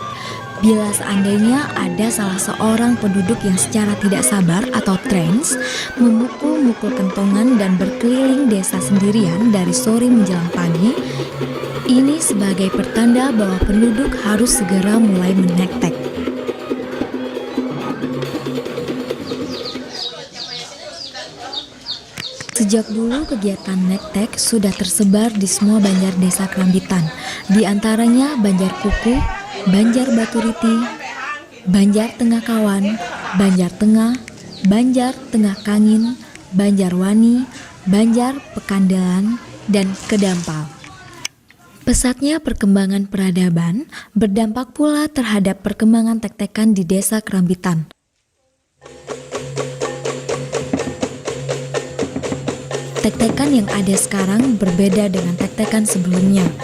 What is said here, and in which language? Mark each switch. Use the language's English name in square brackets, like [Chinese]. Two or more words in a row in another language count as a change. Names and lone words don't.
[Indonesian] Bila seandainya ada salah seorang penduduk yang secara tidak sabar atau trans memukul-mukul kentongan dan berkeliling desa sendirian dari sore menjelang pagi, ini sebagai pertanda bahwa penduduk harus segera mulai menektek. Sejak dulu kegiatan nektek sudah tersebar di semua banjar desa Kerambitan, di antaranya Banjar Kuku, Banjar Baturiti, Banjar Tengah Kawan, Banjar Tengah, Banjar Tengah Kangin, Banjarwani, Banjar Pekandelan, dan Kedampal. Pesatnya perkembangan peradaban berdampak pula terhadap perkembangan tek-tekan di desa Kerambitan. Tek-tekan yang ada sekarang berbeda dengan tek-tekan sebelumnya.